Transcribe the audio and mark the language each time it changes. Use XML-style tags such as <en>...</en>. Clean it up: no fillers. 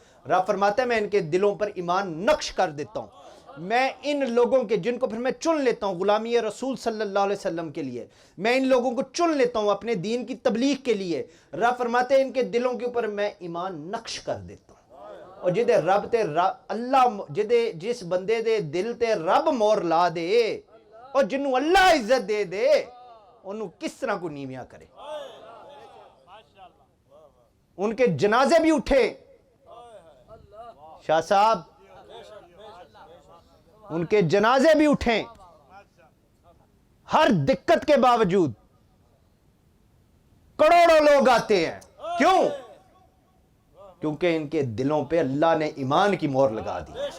<ur>رب فرماتا ہے میں ان کے دلوں پر ایمان نقش کر دیتا ہوں. میں ان لوگوں کے جن کو پھر میں چن لیتا ہوں غلامی رسول صلی اللہ علیہ وسلم کے لیے، میں ان لوگوں کو چن لیتا ہوں اپنے دین کی تبلیغ کے لیے. رب فرماتے ہیں ان کے دلوں کے اوپر میں ایمان نقش کر دیتا ہوں.</ur> <pa>اور جدے رب تے اللہ جس بندے دے دل تے رب مور لا دے اور جنوں اللہ عزت دے دے انہوں کس طرح کو نیویاں کرے.</pa> <ur>ان کے جنازے بھی اٹھے شاہ صاحب، ان کے جنازے بھی اٹھیں ہر دقت کے باوجود. کروڑوں لوگ آتے ہیں. کیوں؟ کیونکہ ان کے دلوں پہ اللہ نے ایمان کی مہر لگا دی.</ur>